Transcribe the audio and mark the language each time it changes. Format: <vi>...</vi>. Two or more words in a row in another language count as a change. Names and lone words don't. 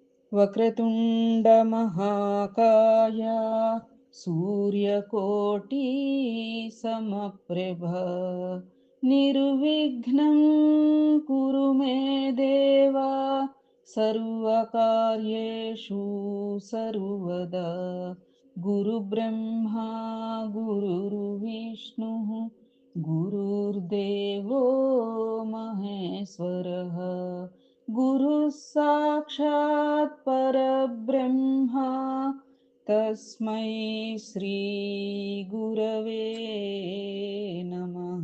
<sa>వక్రతుండ మహాకాయ సూర్యకోటి సమప్రభ నిర్విఘ్నం కురు మే దేవా సర్వకార్యేషు సర్వదా గురుబ్రహ్మా గురుర్విష్ణు గురుర్దేవో మహేశ్వరః गुरुः साक्षात् परब्रह्मा तस्मै श्रीगुरवे नमः।</sa>